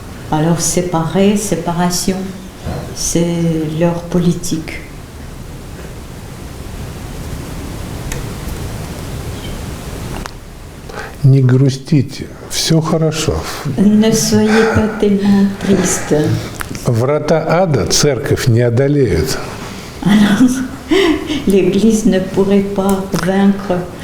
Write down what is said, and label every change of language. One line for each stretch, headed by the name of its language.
French: Alors séparation, c'est leur politique.
Russian: Не грустите, все хорошо.
French: Ne soyez pas tellement triste.
Russian: Врата ада церковь не одолеют.
French: Alors, l'Église ne pourrait pas vaincre.